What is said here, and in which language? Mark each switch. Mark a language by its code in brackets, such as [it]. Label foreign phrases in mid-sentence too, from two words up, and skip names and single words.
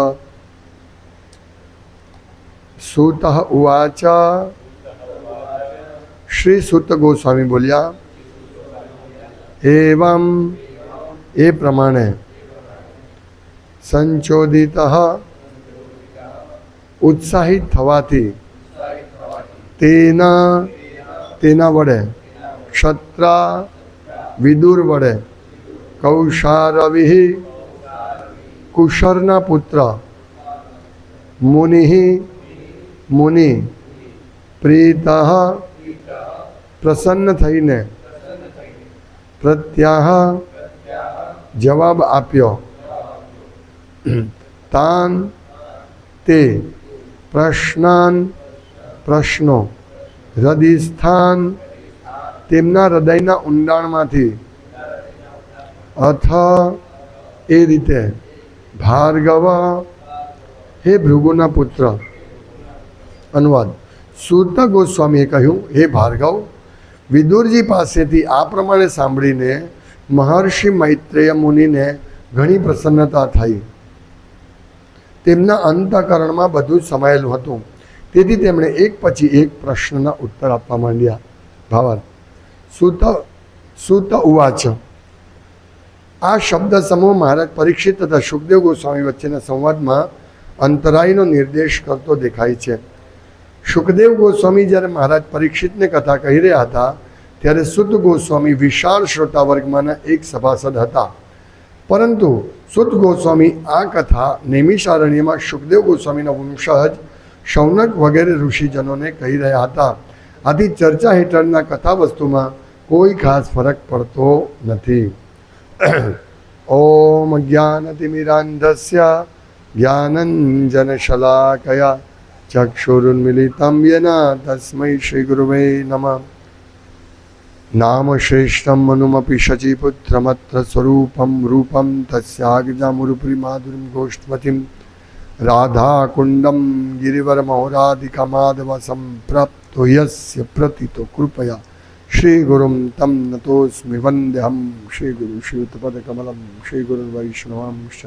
[sa] सूत उवाच [gu] શ્રી સૂત ગોસ્વામી બોલિયા એવં એ પ્રમાણે સંચોદિત ઉત્સાહિત થવાથી તેના તેના વડે ક્ષત્રા વિદુર વડે કૌશારવિ કુશરના પુત્ર મુનિ મુનિ પ્રીતઃ પ્રસન્ન થઈને પ્રત્યાહ જવાબ આપ્યો તાન તે પ્રશ્નાન પ્રશ્નો હૃદયસ્થાન તેમના હૃદયના ઊંડાણમાંથી અથ એ રીતે ભાર્ગવ હે ભૃગુના પુત્ર। અનુવાદ સૂત ગોસ્વામીએ कह્યું હે ભાર્ગવ વિદુરજી પાસેથી આ પ્રમાણે સાંભળીને મહર્ષિ મૈત્રેય મુનિને ઘણી પ્રસન્નતા થઈ। તેમના અંતઃકરણમાં બધું समायेલું હતું, તેથી તેમણે એક પછી એક પ્રશ્નના ઉત્તર આપવા માંડ્યા। ભાવાર્થ [sa] सूत उवाच [gu] આ શબ્દ સમૂહ મહારાજ પરીક્ષિત તથા સુખદેવ ગોસ્વામી વચ્ચેના સંવાદમાં અંતરાયનો નિર્દેશ કરતો દેખાય છે। सुखदेव गोस्वामी જ્યારે મહારાજ પરીક્ષિતને કથા કહી રહ્યા હતા ત્યારે સુત ગોસ્વામી વિશાળ શ્રોતા વર્ગમાંના એક સભાસદ હતા, પરંતુ સુત ગોસ્વામી આ કથા નૈમિષારણ્યમાં સુખદેવ ગોસ્વામીના વંશજ શૌનક વગેરે ઋષિજનોને કહી રહ્યા હતા। આથી ચર્ચા હેઠળના કથા વસ્તુમાં કોઈ ખાસ ફરક પડતો નથી। [sa] ओम ज्ञानतिमिरान्धस्य ज्ञानाञ्जनशलाकया चक्षुरुन्मिलितं येन तस्मै श्रीगुरुवे नमः। नाम श्रेष्ठं मनुमपि शचीपुत्रमत्र स्वरूपं रूपं तस्याग्जामुरुपरि माधुरीं गोष्ठवतीं राधाकुण्डं गिरिवरमहोराधिकमाधवसं प्राप्तो यस्य प्रतितो कृपया श्रीगुरुं तं नतोऽस्मि वन्देऽहं श्रीगुरु श्रीयुतपदकमलं श्रीगुरुर्वैष्णवांश्च।